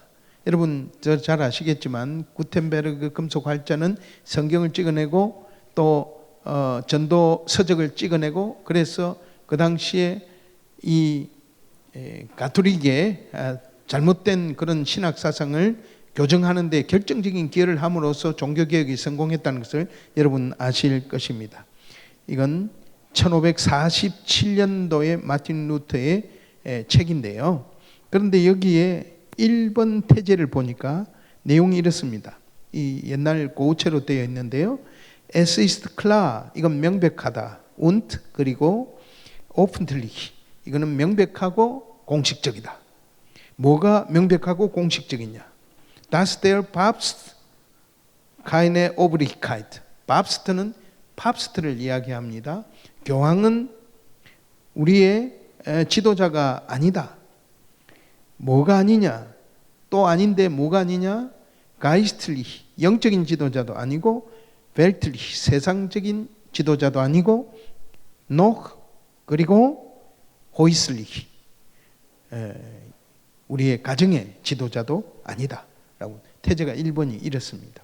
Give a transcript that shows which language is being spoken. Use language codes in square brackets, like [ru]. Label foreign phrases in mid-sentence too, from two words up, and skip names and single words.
[ko] 여러분 잘 아시겠지만 구텐베르크 금속 활자는 성경을 찍어내고 또 전도 서적을 찍어내고, 그래서 그 당시에 이 가톨릭의 잘못된 그런 신학 사상을 교정하는 데 결정적인 기여를 함으로써 종교개혁이 성공했다는 것을 여러분 아실 것입니다. 이건 1547년도에 마틴 루터의 책인데요. 그런데 여기에 1번 태제를 보니까 내용이 이렇습니다. 이 옛날 고우체로 되어 있는데요. [de] Es ist klar, [ko] 이건 명백하다. Und 그리고 offentlich, 이거는 명백하고 공식적이다. 뭐가 명백하고 공식적이냐? [de] Dass der Papst keine Obrigkeit. [ko] papst는 팝스트를 이야기합니다. 교황은 우리의 지도자가 아니다. 뭐가 아니냐? 또 아닌데 뭐가 아니냐? geistlich, 영적인 지도자도 아니고 weltlich, 세상적인 지도자도 아니고 noch, 그리고 häuslich, 우리의 가정의 지도자도 아니다 라고 태제가 1번이 이렇습니다.